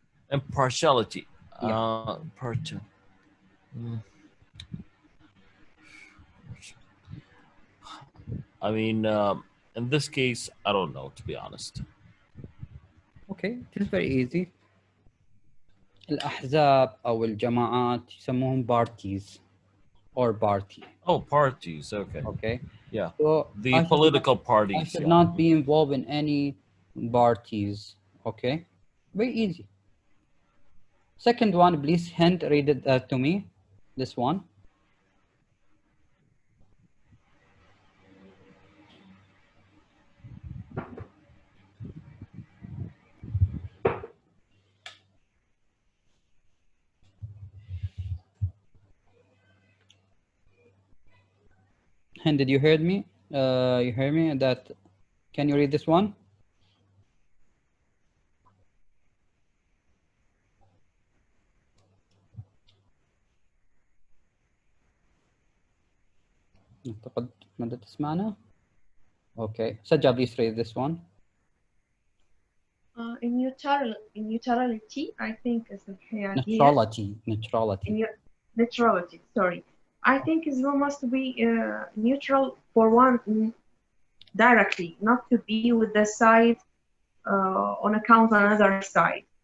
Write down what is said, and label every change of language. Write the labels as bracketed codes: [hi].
[en] Impartiality. Yeah. I mean, in this case, I don't know, to be honest. Okay, it is very easy. [ar] الأحزاب أو الجماعات يسموهم [en] parties or party. Oh, parties. Okay. Okay. Yeah. So the political parties. I should not be involved in any parties. Okay. Very easy. Second one, please hand read it to me. This one. And did you hear me? You hear me? That can you read this one? [ar] أعتقد ماذا تسمعنا؟ [en] Okay. Sajja, please read this one. In neutrality, I think is the neutrality. Sorry, I think is you must be neutral for one directly, not to be with the side on account on another side.